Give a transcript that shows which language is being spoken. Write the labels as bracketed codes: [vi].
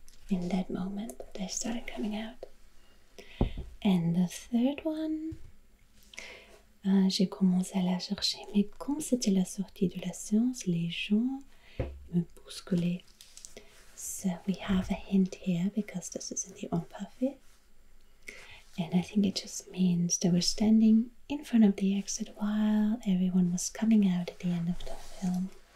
[en] In that moment, they started coming out. And the third one, [fr] j'ai commencé à la chercher, mais comme c'était la sortie de la séance, les gens me bousculaient. [en] So we have a hint here because this is in the imparfait. And I think it just means they were standing in front of the exit while everyone was coming out at the end of the film.